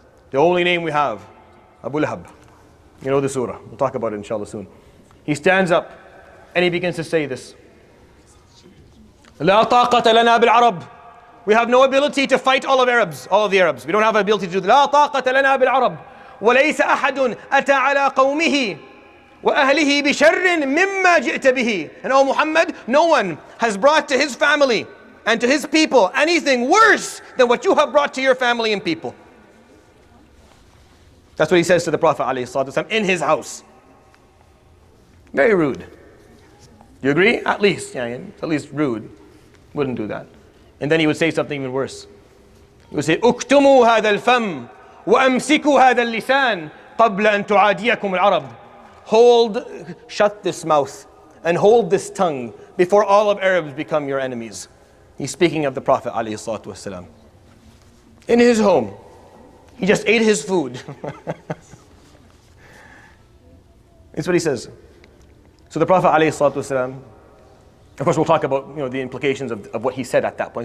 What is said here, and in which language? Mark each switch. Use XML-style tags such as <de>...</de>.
<en>The only name we have, Abu Lahab. You know the surah. We'll talk about it inshallah soon. He stands up and he begins to say this.</en> <ar>لا طاقة لنا بالعرب.</ar> <en>We have no ability to fight all of the Arabs. We don't have the ability to do that.</en> <ar>لا طاقة لنا بالعرب. وليس أحد أتى على قومه وأهله بشر مما جئت به.</ar> <en>And O Muhammad, no one has brought to his family and to his people anything worse than what you have brought to your family and people. That's what he says to the Prophet ﷺ in his house. Very rude. You agree? At least rude. Wouldn't do that. And then he would say something even worse. He would say,</en> <ar>اكتموا هذا الفم وأمسكوا هذا اللسان قبل أن تعاديكم العرب.</ar> <en>Shut this mouth and hold this tongue before all of Arabs become your enemies. He's speaking of the Prophet ﷺ. In his home, he just ate his food. That's what he says. So the Prophet ﷺ, of course we'll talk about the implications of what he said at that point.</en>